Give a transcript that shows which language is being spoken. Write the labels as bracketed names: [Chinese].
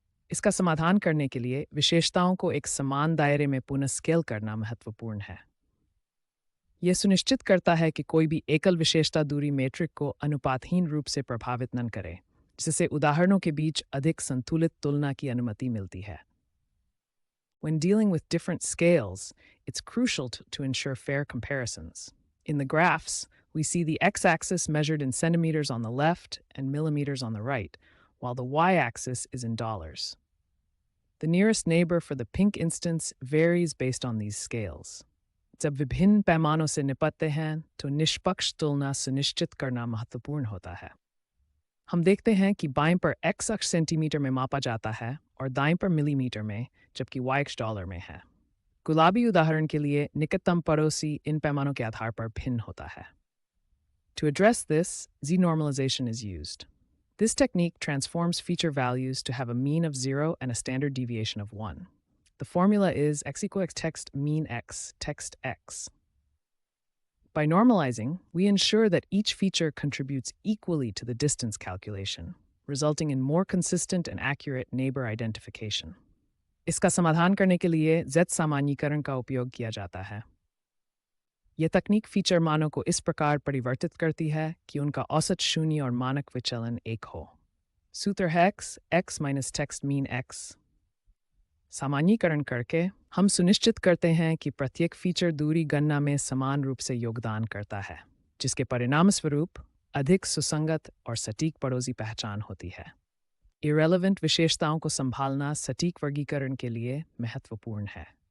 [Hindi] इसका समाधान करने के लिए विशेषताओं को एक समान दायरे में पुनः स्केल करना महत्वपूर्ण है। यह सुनिश्चित करता है कि कोई भी एकल विशेषता दूरी मैट्रिक को अनुपातहीन रूप से प्रभावित न करे, जिससे उदाहरणों के बीच अधिक संतुलित तुलना की अनुमति मिलती है। [English] When dealing with different scales, it's crucial to ensure fair comparisons. In the graphs, we see the x-axis measured in centimeters on the left and millimeters on the right, while the y-axis is in dollars. The nearest neighbor for the pink instance varies based on these scales. [Hindi] जब विभिन्न पैमानों से निपटते हैं तो निष्पक्ष तुलना सुनिश्चित करना महत्वपूर्ण होता है। हम देखते हैं कि बाएं पर x अक्ष सेंटीमीटर में मापा जाता है और दाएं पर मिलीमीटर में, जबकि y डॉलर में है। गुलाबी उदाहरण के लिए निकटतम पड़ोसी इन पैमानों के आधार पर भिन्न होता है। [English] To address this, z-normalization is used. This technique transforms feature values to have a mean of 0 and a standard deviation of 1. The formula is x equals text mean x, text x. By normalizing, we ensure that each feature contributes equally to the distance calculation, resulting in more consistent and accurate neighbor identification. [Hindi] इसका समाधान करने के लिए z सामान्यीकरण का उपयोग किया जाता है। यह तकनीक फीचर मानों को इस प्रकार परिवर्तित करती है कि उनका औसत शून्य और मानक विचलन एक हो। सूत्र है x [English] minus text mean x। [Hindi] सामान्यीकरण करके हम सुनिश्चित करते हैं कि प्रत्येक फीचर दूरी गणना में समान रूप से योगदान करता है, जिसके परिणामस्वरूप अधिक सुसंगत और सटीक पड़ोसी पहचान होती है। इरेलेवेंट विशेषताओं को संभालना सटीक वर्गीकरण के लिए महत्वपूर्ण है।